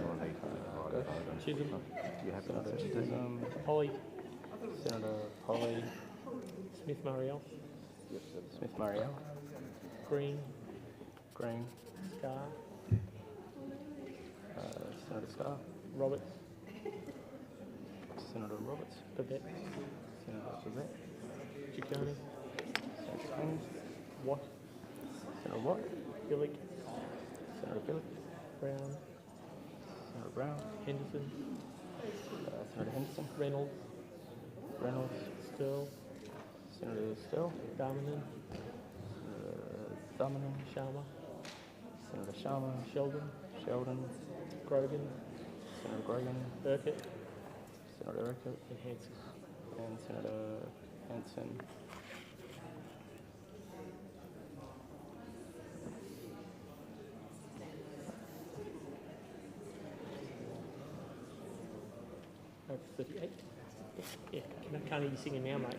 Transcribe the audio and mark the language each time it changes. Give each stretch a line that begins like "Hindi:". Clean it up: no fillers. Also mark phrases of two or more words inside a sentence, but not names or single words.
English: Chisholm. you happy with Chisholm? Holly. Senator Holly. Smith Mariel. Smith Mariel. Green. Green. Scar. Senator Scar. Roberts. Senator Roberts. Babette. Senator Babette. Ciccone. Senator King. Watt. Senator Watt. Billick. Senator Billick. Brown. Senator Brown. Henderson. Senator Henderson. Reynolds. Reynolds. Stirl. Senator Still. Darmanin. Darmanin. Sharma. Senator Sharma. Sheldon. Sheldon. Grogan. Senator Grogan. Urquhart. Senator Urquhart. And Hanson. And Senator Hanson. Over 38. Yeah, can't hear you singing now, mate.